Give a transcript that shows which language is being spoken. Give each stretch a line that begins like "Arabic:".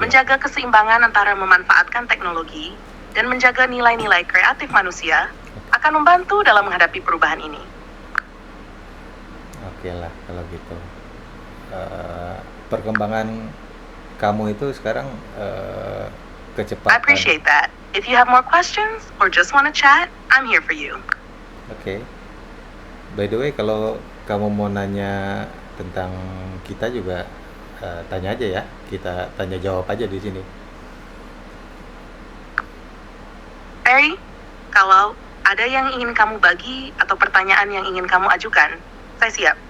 Indonesian: Menjaga keseimbangan antara memanfaatkan teknologi dan menjaga nilai-nilai kreatif manusia akan membantu dalam menghadapi perubahan ini. Oke lah kalau gitu. Perkembangan kamu itu sekarang
English: I
Indonesian: kecepatan.
English: appreciate that. If you have more questions or just want to chat, I'm here for you.
Indonesian: Oke. By the way, kalau kamu mau nanya tentang kita juga tanya aja ya. Kita tanya jawab aja di sini. Perry, kalau ada yang ingin kamu bagi atau pertanyaan yang ingin kamu ajukan, saya siap.